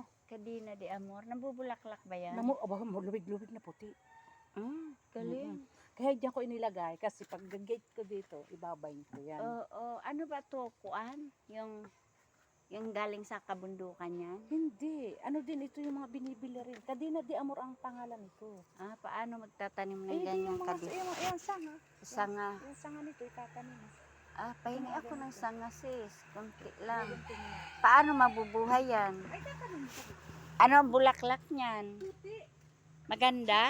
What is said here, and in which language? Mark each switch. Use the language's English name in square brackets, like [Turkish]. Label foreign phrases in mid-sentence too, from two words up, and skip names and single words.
[Filipino] Cadena de Amor. Nabubulaklak ba yan? Lubig-lubig na puti. Galing. Kaya diyan ko inilagay kasi pag gate ko dito, ibabayin ko yan. Oo. Ano ba to? Kuan? Yung galing sa kabundukan yan? Hindi. Din ito yung mga binibili rin. Cadena de Amor ang pangalan nito. Paano magtatanim ng Ay, ganyang yung kadena? Yung sanga. Sanga. Yung sanga nito, itatanim. Pahingi ako ng sanga, sis. Kunti lang. Paano mabubuhay yan? Ay, tatanim ko. Ano ang bulaklak niyan? Puti. Maganda?